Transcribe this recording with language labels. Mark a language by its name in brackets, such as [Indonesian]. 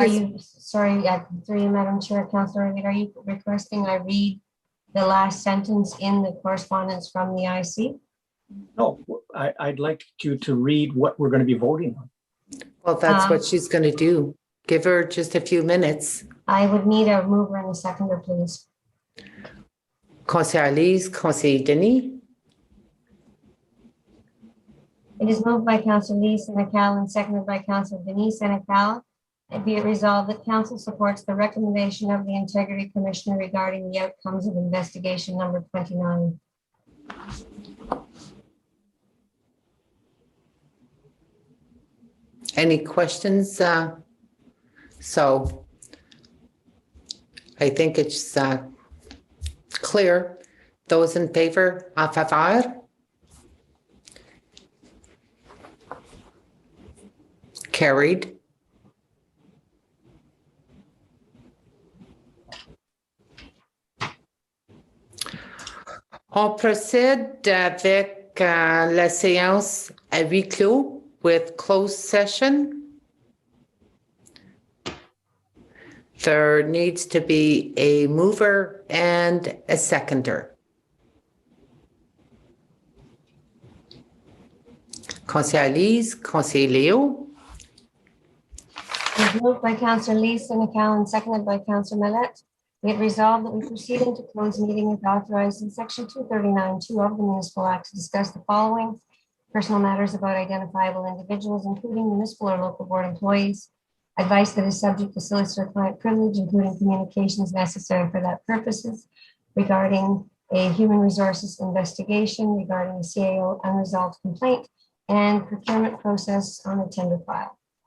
[English] you, sorry, through you, Madam Chair, Councillor, are you requesting I read the last sentence in the correspondence from the IC? No, I'd like you to read what we're going to be voting on. Well, that's what she's going to do. Give her just a few minutes. I would need a mover and a seconder, please. [French] Conseil Elise, Conseil Denis. [English] It is moved by Councillor Lee Senecal and seconded by Councillor Denise Senecal. And be it resolved that council supports the recommendation of the Integrity Commissioner regarding the outcomes of investigation number 29. Any questions? So I think it's clear. Those in favor, à favor? Carried. [French] On procède avec la séance à huis clos [English] with closed session. There needs to be a mover and a seconder. [French] Conseil Elise, Conseil Léo. [English] It is moved by Councillor Lee Senecal and seconded by Councillor Millet. Be it resolved that we proceed into closed meeting as authorized in section 239(2) of the Municipal Act to discuss the following: personal matters about identifiable individuals, including municipal or local board employees, advice that is subject to solicitor-client privilege, including communications necessary for that purposes, regarding a human resources investigation, regarding a CAO unresolved complaint, and procurement process on a tender file.